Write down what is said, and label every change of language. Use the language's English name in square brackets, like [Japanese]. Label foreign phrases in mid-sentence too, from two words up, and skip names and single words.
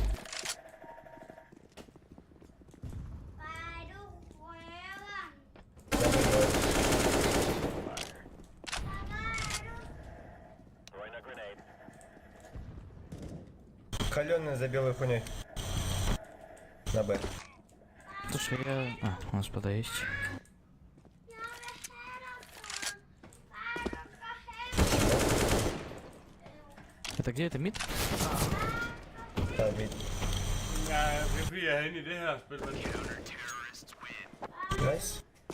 [Russian] Каленый за белой хуйней. На Б. Слушай, я... А, у нас пода есть. Это где? Это мид? Да, мид. [Danish] Ja, det er fordi jeg er inde i det her spil, men [Russian] Найс.